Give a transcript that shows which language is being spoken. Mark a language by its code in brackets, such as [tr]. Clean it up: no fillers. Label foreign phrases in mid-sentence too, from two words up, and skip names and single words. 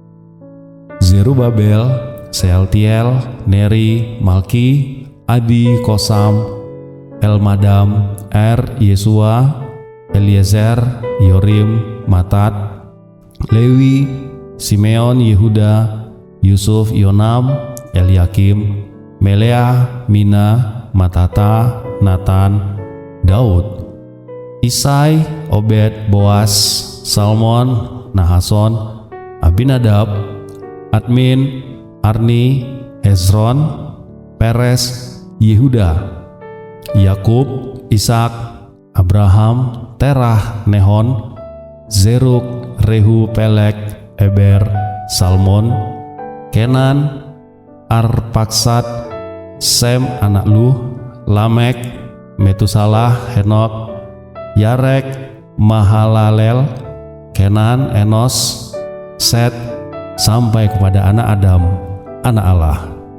[id] Zerubabel, Sealtiel, Neri, Malki, Adi, Kosam, Elmadam, Yesua, Eliezer, Yorim, Matat, Lewi, Simeon, Yehuda, Yusuf, Yonam, Eliakim, Melea, Mina, Matata, Natan, Daud, Isai, Obed, Boas, Salmon, Nahason, Abinadab, Admin, Arni, Hezron, Peres, Yehuda, Yakub, Ishak, Abraham, Terah, Nehon, Zeruk, Rehu, Pelek, Eber, Salmon, Kenan, Arpaksad, Sem anak Lu, Lamek, Metusalah, Henok, Yarek, Mahalalel, Kenan, Enos, Set, sampai kepada anak Adam, anak Allah.